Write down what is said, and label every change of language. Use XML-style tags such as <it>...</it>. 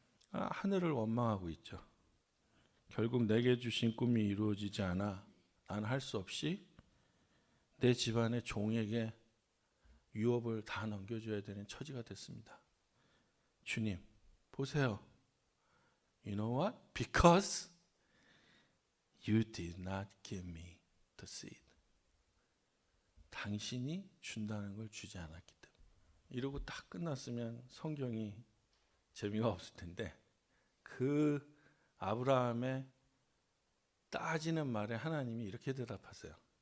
<ko>하늘을 원망하고 있죠. 결국 내게 주신 꿈이 이루어지지 않아 난 할 수 없이 내 집안의 종에게 유업을 다 넘겨줘야 되는 처지가 됐습니다. 주님 보세요.</ko> <en>You know what? Because you did not give me the seed.</en> <ko>당신이 준다는 걸 주지 않았기 때문에. 이러고 딱 끝났으면 성경이 재미가 없을 텐데 그 아브라함의 따지는 말에 하나님이 이렇게 대답하세요.</ko>